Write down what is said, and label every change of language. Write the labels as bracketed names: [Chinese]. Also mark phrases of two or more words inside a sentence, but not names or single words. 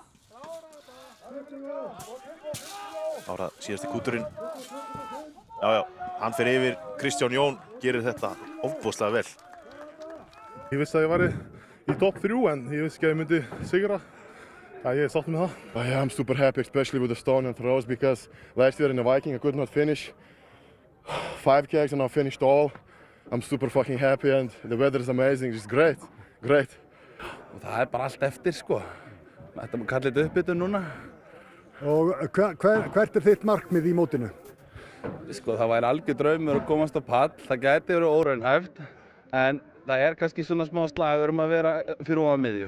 [Icelandic] Þá er það síðasti kúturinn. Já, hann fer yfir. Kristján Jón gerir þetta ofboðslega vel. Ég vissi að ég væri í topp 3 en ég vissi ekki að ég myndi sigra. Ég er sátt með það. [English] I'm super happy, especially with the stone and throws, because last year in the Viking I could not finish 5 kegs and I finished all. I'm super fucking happy and the weather is amazing, just great. [Icelandic] Og það er bara allt eftir sko. Þetta má kalla þetta uppbytun núna. Og hvert er þitt markmið í mótinu? Sko það væri algjör draumur að komast á pall. Það gæti verið óraunhæft. En það er kannski svona smá slagur að vera fyrir ofan miðju.